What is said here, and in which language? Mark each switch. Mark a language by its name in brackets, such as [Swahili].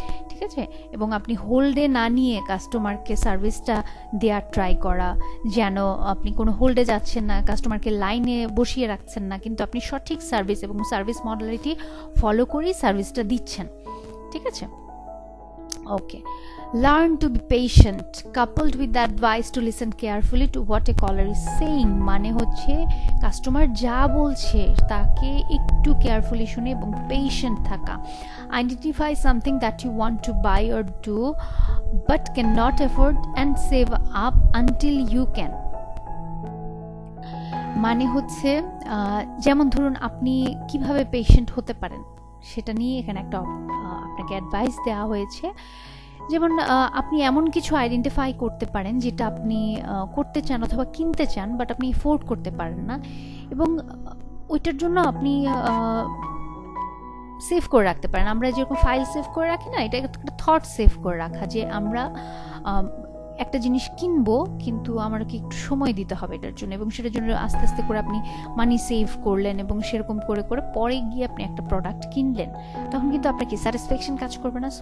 [Bangla] ঠিক আছে, এবং আপনি হোল্ডে না নিয়ে কাস্টমারকে সার্ভিসটা দেওয়ার ট্রাই করা, যেন আপনি কোনো হোল্ডে যাচ্ছেন না, কাস্টমারকে লাইনে বসিয়ে রাখছেন না, কিন্তু আপনি সঠিক সার্ভিস এবং সার্ভিস মডালিটি ফলো করেই সার্ভিসটা দিচ্ছেন। ঠিক আছে, ওকে। [English] Learn to be patient coupled with the advice to listen carefully to what a caller is saying, [Bangla] মানে হচ্ছে কাস্টমার যা বলছে তাকে একটু কেয়ারফুলি শুনে এবং পেশেন্ট থাকা। [English] Identify something that you want to buy or do but cannot afford and save up until you can, [Bangla] মানে হচ্ছে যেমন ধরুন আপনি কিভাবে পেশেন্ট হতে পারেন সেটা নিয়ে এখানে একটা আপনাকে অ্যাডভাইস দেওয়া হয়েছে। যেমন আপনি এমন কিছু আইডেন্টিফাই করতে পারেন যেটা আপনি করতে চান অথবা কিনতে চান বাট আপনি এফোর্ড করতে পারেন না, এবং ওইটার জন্য আপনি সেভ করে রাখতে পারেন। আমরা যেরকম ফাইল সেভ করে রাখি না, এটা একটা থট সেভ করে রাখা যে আমরা একটা জিনিস কিনবো কিন্তু আমাকে একটু সময় দিতে হবে এটার জন্য, এবং সেটার জন্য আস্তে আস্তে করে আপনি মানি সেভ করলেন এবং সেরকম করে করে পরে গিয়ে আপনি একটা প্রোডাক্ট কিনলেন, তখন কিন্তু আপনার কি স্যাটিসফ্যাকশন কাজ করবে না।